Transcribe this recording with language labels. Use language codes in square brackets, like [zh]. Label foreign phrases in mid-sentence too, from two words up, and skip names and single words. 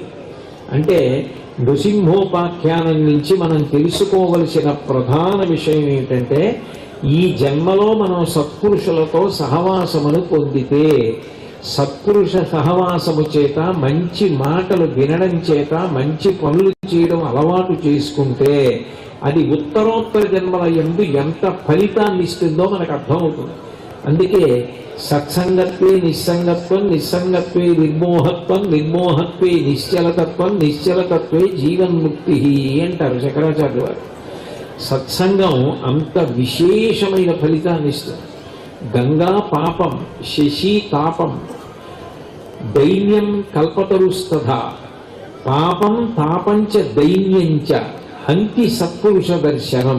[te] అంటే నృసింహోపాఖ్యానం నుంచి మనం తెలుసుకోవలసిన ప్రధాన విషయం ఏంటంటే ఈ జన్మలో మనం సత్పురుషులతో సహవాసమును పొందితే, సత్పురుష సహవాసము చేత మంచి మాటలు వినడం చేత మంచి పనులు చేయడం అలవాటు చేసుకుంటే అది ఉత్తరోత్తర జన్మల యందు ఎంత ఫలితాన్ని ఇస్తుందో మనకు అర్థమవుతుంది. [sa] అందుకే సత్సంగత్వే నిస్సంగత్వం, నిస్సంగత్వే నిర్మోహత్వం, నిర్మోహత్వే నిశ్చలతత్వం, నిశ్చలతత్వే జీవన్ముక్తి [te] అంటారు శంకరాచార్యుల వారు. సత్సంగం అంత విశేషమైన ఫలితాన్ని ఇస్తుంది. [sa] గంగా పాపం, శశి తాపం, దైన్యం కల్పతరుస్తథా, పాపం తాపంచ దైన్యంచ హంతి సత్పురుష దర్శనం.